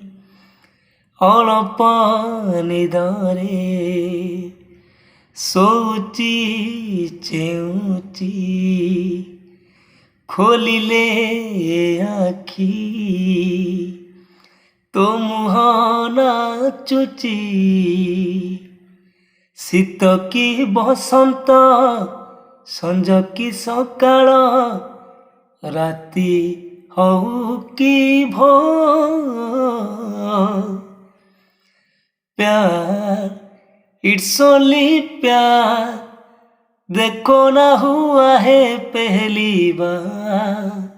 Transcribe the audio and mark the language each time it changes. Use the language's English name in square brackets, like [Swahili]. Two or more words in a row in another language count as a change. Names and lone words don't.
[Odia] ଅଳପ ନିଦରେ ଶୋଉଚି ଚେଉଁଚି ଖୋଲିଲେ ଆଖି ତୋ ମୁହଁ ନାଚୁଚି ଶୀତ କି ବସନ୍ତ ସଞ୍ଜ କି ସକାଳ ରାତି ହଉ କି ଭୋର [Hindi] प्यार [English] it's only [Hindi] प्यार देखो ना हुआ है पहली बार